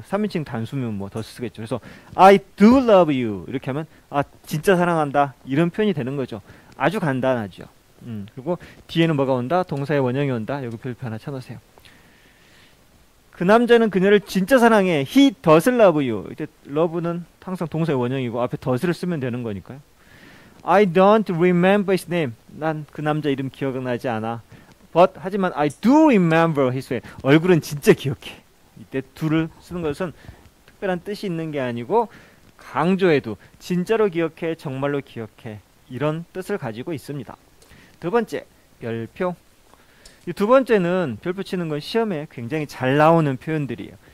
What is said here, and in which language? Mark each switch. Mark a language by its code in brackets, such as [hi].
[ko] 3인칭 단수면 뭐 더 쓰겠죠. 그래서 [en] I do love you [ko] 이렇게 하면 진짜 사랑한다 이런 표현이 되는 거죠. 아주 간단하죠. 그리고 뒤에는 뭐가 온다? 동사의 원형이 온다. 여기 별표 하나 쳐놓으세요. 그 남자는 그녀를 진짜 사랑해. [en] He does love you. [ko] 이때 love는 항상 동사의 원형이고 앞에 does를 쓰면 되는 거니까요. [en] I don't remember his name. [ko] 난 그 남자 이름 기억나지 않아. [en] But [ko] 하지만 [en] I do remember his face. [ko] 얼굴은 진짜 기억해. 이때 do를 쓰는 것은 특별한 뜻이 있는 게 아니고 강조해도 진짜로 기억해, 정말로 기억해, 이런 뜻을 가지고 있습니다. 두 번째, 별표. 이 두 번째는 별표 치는 건 시험에 굉장히 잘 나오는 표현들이에요.